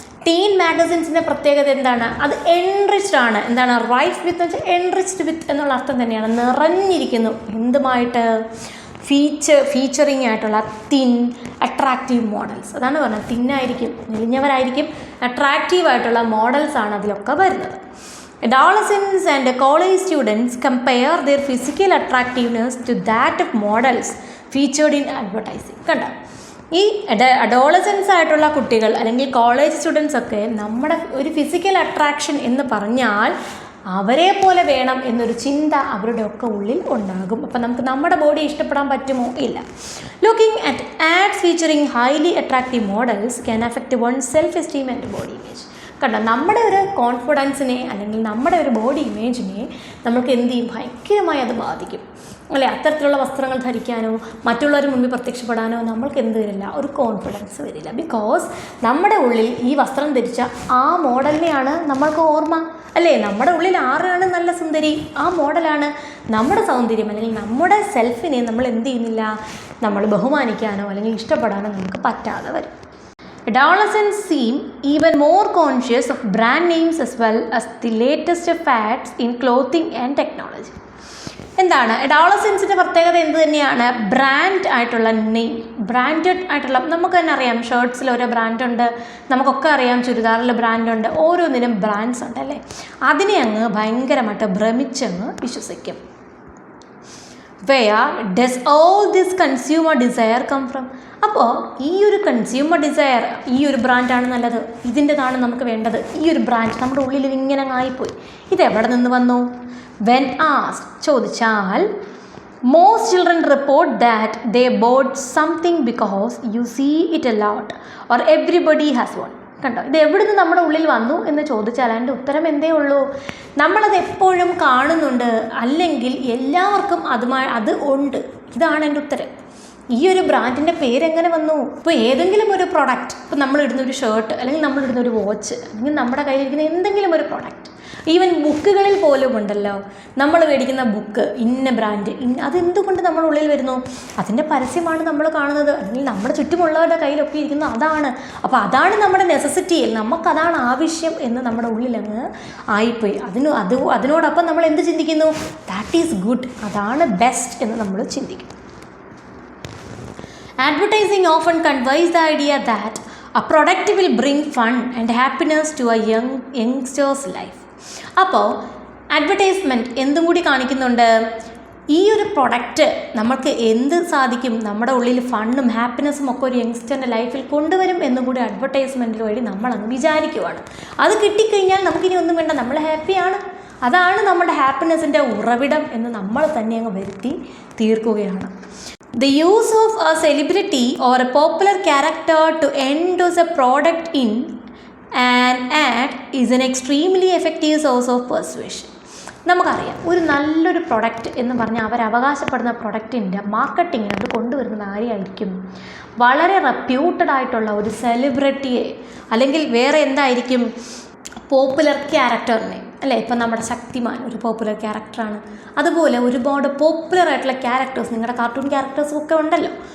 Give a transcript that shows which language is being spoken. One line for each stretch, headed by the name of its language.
Malayalam: Tin മാഗസിൻസിൻ്റെ പ്രത്യേകത എന്താണ്? അത് എൻറിച്ച്ഡ് ആണ്. എന്താണ് റൈഫ് വിത്ത് എന്ന് വെച്ചാൽ എൻറിച്ച്ഡ് വിത്ത് എന്നുള്ള അർത്ഥം തന്നെയാണ്. നിറഞ്ഞിരിക്കുന്നു. എന്തുമായിട്ട്? ഫീച്ചറിങ് ആയിട്ടുള്ള തിൻ അട്രാക്റ്റീവ് മോഡൽസ്. അതാണ് പറഞ്ഞത്. തിന്നായിരിക്കും, മെലിഞ്ഞവരായിരിക്കും, അട്രാക്റ്റീവ് ആയിട്ടുള്ള മോഡൽസാണ് അതിലൊക്കെ വരുന്നത്.
English: Adolescents and college students compare their physical attractiveness to that of models featured in advertising.
Malayalam: കണ്ടോ? ഈ അഡോളസൻസ് ആയിട്ടുള്ള കുട്ടികൾ അല്ലെങ്കിൽ കോളേജ് സ്റ്റുഡൻസ് ഒക്കെ നമ്മുടെ ഒരു ഫിസിക്കൽ അട്രാക്ഷൻ എന്ന് പറഞ്ഞാൽ അവരെ പോലെ വേണം എന്നൊരു ചിന്ത അവരുടെ ഒക്കെ ഉള്ളിൽ ഉണ്ടാകും. അപ്പം നമുക്ക് നമ്മുടെ ബോഡി ഇഷ്ടപ്പെടാൻ പറ്റുമോ? ഇല്ല.
English: Looking at ads featuring highly attractive models can affect one self esteem and body image.
Malayalam: കണ്ടോ? നമ്മുടെ ഒരു കോൺഫിഡൻസിനെ അല്ലെങ്കിൽ നമ്മുടെ ഒരു ബോഡി ഇമേജിനെ നമുക്ക് എന്ത് ചെയ്യും? ഭയങ്കരമായി അത് ബാധിക്കും അല്ലേ? അത്തരത്തിലുള്ള വസ്ത്രങ്ങൾ ധരിക്കാനോ മറ്റുള്ളവർ മുമ്പിൽ പ്രത്യക്ഷപ്പെടാനോ നമ്മൾക്ക് എന്ത് വരില്ല? ഒരു കോൺഫിഡൻസ് വരില്ല. ബിക്കോസ് നമ്മുടെ ഉള്ളിൽ ഈ വസ്ത്രം ധരിച്ച ആ മോഡലിനെയാണ് നമ്മൾക്ക് ഓർമ്മ അല്ലേ? നമ്മുടെ ഉള്ളിൽ ആരാണ് നല്ല സുന്ദരി? ആ മോഡലാണ്. നമ്മുടെ സൗന്ദര്യം അല്ലെങ്കിൽ നമ്മുടെ സെൽഫിനെ നമ്മൾ എന്ത് ചെയ്യുന്നില്ല? നമ്മൾ ബഹുമാനിക്കാനോ അല്ലെങ്കിൽ ഇഷ്ടപ്പെടാനോ നമുക്ക് പറ്റാതെ വരും.
English: Adolescents seem even more conscious of brand names as well as the latest fads in clothing and technology.
Malayalam: എന്താണ് അഡോളസൻസിൻ്റെ പ്രത്യേകത? എന്ത് തന്നെയാണ്? ബ്രാൻഡ് ആയിട്ടുള്ള നെയിം, ബ്രാൻഡഡ് ആയിട്ടുള്ള, നമുക്ക് തന്നെ അറിയാം ഷർട്ട്സിൽ ഓരോ ബ്രാൻഡുണ്ട്, നമുക്കൊക്കെ അറിയാം ചുരിദാറിൽ ബ്രാൻഡുണ്ട്, ഓരോന്നിനും ബ്രാൻഡ്സ് ഉണ്ടല്ലേ? അതിനെ അങ്ങ് ഭയങ്കരമായിട്ട് ഭ്രമിച്ചങ്ങ് വിശ്വസിക്കും.
English: Where does all this consumer desire come from?
Malayalam: അപ്പോൾ ഈ ഒരു കൺസ്യൂമർ ഡിസയർ, ഈ ഒരു ബ്രാൻഡാണ് നല്ലത്, ഇതിൻ്റെതാണ് നമുക്ക് വേണ്ടത്, ഈ ഒരു ബ്രാൻഡ് നമ്മുടെ ഉള്ളിൽ ഇങ്ങനെ ആയിപ്പോയി, ഇതെവിടെ നിന്ന് വന്നു?
English: when asked,
Malayalam: ചോദിച്ചാൽ
English: most children report that they bought something because you see it a lot or everybody has one.
Malayalam: കണ്ടോ? ഇത് എവിടുന്ന് നമ്മുടെ ഉള്ളിൽ വന്നു എന്ന് ചോദിച്ചാൽ അതിൻ്റെ ഉത്തരം എന്തേ ഉള്ളൂ? നമ്മളത് എപ്പോഴും കാണുന്നുണ്ട്, അല്ലെങ്കിൽ എല്ലാവർക്കും അത് ഉണ്ട്. ഇതാണ് എൻ്റെ ഉത്തരം. ഈ ഒരു ബ്രാൻഡിൻ്റെ പേരെങ്ങനെ വന്നു? ഇപ്പോൾ ഏതെങ്കിലും ഒരു പ്രൊഡക്റ്റ്, ഇപ്പോൾ നമ്മളിടുന്ന ഒരു ഷർട്ട് അല്ലെങ്കിൽ നമ്മളിടുന്ന ഒരു വാച്ച് അല്ലെങ്കിൽ നമ്മുടെ കയ്യിലിരിക്കുന്ന എന്തെങ്കിലും ഒരു പ്രൊഡക്റ്റ്, ഈവൻ ബുക്കുകളിൽ പോലും ഉണ്ടല്ലോ, നമ്മൾ മേടിക്കുന്ന ബുക്ക് ഇന്ന ബ്രാൻഡ് അതെന്തുകൊണ്ട് നമ്മുടെ ഉള്ളിൽ വരുന്നു? അതിൻ്റെ പരസ്യമാണ് നമ്മൾ കാണുന്നത്, അല്ലെങ്കിൽ നമ്മുടെ ചുറ്റുമുള്ളവരുടെ കയ്യിലൊക്കെ ഇരിക്കുന്നു അതാണ്. അപ്പോൾ അതാണ് നമ്മുടെ നെസസിറ്റിയിൽ, നമുക്കതാണ് ആവശ്യം എന്ന് നമ്മുടെ ഉള്ളിലങ്ങ് ആയിപ്പോയി. അതിനോടൊപ്പം നമ്മൾ എന്ത് ചിന്തിക്കുന്നു?
English: that is good,
Malayalam: അതാണ് ബെസ്റ്റ് എന്ന് നമ്മൾ ചിന്തിക്കും.
English: Advertising often conveys the idea that a product will bring fun and happiness to a youngster's life.
Malayalam: അപ്പോൾ അഡ്വർടൈസ്മെൻറ്റ് എന്തും കൂടി കാണിക്കുന്നുണ്ട്, ഈ ഒരു പ്രൊഡക്റ്റ് നമുക്ക് എന്ത് സാധിക്കും, നമ്മുടെ ഉള്ളിൽ ഫണ്ണും ഹാപ്പിനെസ്സും ഒക്കെ ഒരു യങ്സ്റ്ററിൻ്റെ ലൈഫിൽ കൊണ്ടുവരും എന്നും കൂടി അഡ്വർടൈസ്മെൻറ്റിൽ വഴി നമ്മളങ്ങ് വിചാരിക്കുവാണ്. അത് കിട്ടിക്കഴിഞ്ഞാൽ നമുക്കിനി ഒന്നും വേണ്ട, നമ്മൾ ഹാപ്പിയാണ്, അതാണ് നമ്മുടെ ഹാപ്പിനെസ്സിൻ്റെ ഉറവിടം എന്ന് നമ്മൾ തന്നെ അങ്ങ് വരുത്തി തീർക്കുകയാണ്.
English: The use of a celebrity or a popular character to endorse a product in an ad is an extremely effective source of persuasion.
Malayalam: നമുക്കറിയാം, ഒരു നല്ലൊരു പ്രൊഡക്റ്റ് എന്ന് പറഞ്ഞാൽ അവർ അവകാശപ്പെടുന്ന പ്രൊഡക്റ്റിൻ്റെ മാർക്കറ്റിങ്ങിനോട് കൊണ്ടുവരുന്നത് ആരെയായിരിക്കും? വളരെ റെപ്യൂട്ടഡ് ആയിട്ടുള്ള ഒരു സെലിബ്രിറ്റിയെ, അല്ലെങ്കിൽ വേറെ എന്തായിരിക്കും, പോപ്പുലർ ക്യാരക്ടറിനെ അല്ലേ. ഇപ്പം നമ്മുടെ ശക്തിമാൻ ഒരു പോപ്പുലർ ക്യാരക്ടറാണ്. അതുപോലെ ഒരുപാട് പോപ്പുലർ ആയിട്ടുള്ള ക്യാരക്ടേഴ്സ്, നിങ്ങളുടെ കാർട്ടൂൺ ക്യാരക്ടേഴ്സും ഒക്കെ ഉണ്ടല്ലോ.